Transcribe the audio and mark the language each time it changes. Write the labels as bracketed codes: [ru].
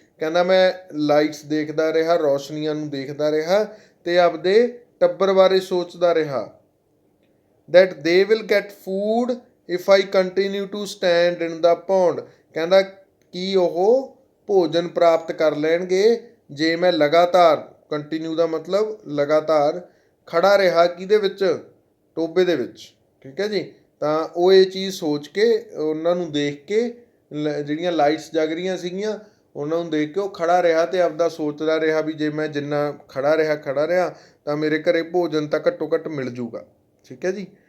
[pa] ਕਹਿੰਦਾ ਮੈਂ ਲਾਈਟਸ ਦੇਖਦਾ ਰਿਹਾ, ਰੌਸ਼ਨੀਆਂ ਨੂੰ ਦੇਖਦਾ ਰਿਹਾ ਤੇ ਆਪਦੇ ਟੱਬਰ ਬਾਰੇ ਸੋਚਦਾ ਰਿਹਾ। [en] that they will get food if I continue to stand in the pond। [pa] ਕਹਿੰਦਾ ਕੀ ਉਹ ਭੋਜਨ ਪ੍ਰਾਪਤ ਕਰ ਲੈਣਗੇ ਜੇ ਮੈਂ ਲਗਾਤਾਰ, ਕੰਟੀਨਿਊ ਦਾ ਮਤਲਬ ਲਗਾਤਾਰ, ਖੜਾ ਰਿਹਾ ਕਿਹਦੇ ਵਿੱਚ, ਟੋਬੇ ਦੇ ਵਿੱਚ, ਠੀਕ ਹੈ ਜੀ। ਤਾਂ ਉਹ ਇਹ ਚੀਜ਼ ਸੋਚ ਕੇ, ਉਹਨਾਂ ਨੂੰ ਦੇਖ ਕੇ, ਜਿਹੜੀਆਂ ਲਾਈਟਸ ਜਗ ਰਹੀਆਂ ਸੀਗੀਆਂ ਉਹਨਾਂ ਨੂੰ ਦੇਖ ਕੇ ਉਹ ਖੜਾ ਰਿਹਾ ਤੇ ਆਪਦਾ ਸੋਚਦਾ ਰਿਹਾ ਵੀ ਜੇ ਮੈਂ ਜਿੰਨਾ ਖੜਾ ਰਿਹਾ ਤਾਂ ਮੇਰੇ ਘਰੇ ਭੋਜਨ ਤਾਂ ਘੱਟੋ ਘੱਟ ਮਿਲ ਜੂਗਾ, ਠੀਕ ਹੈ ਜੀ।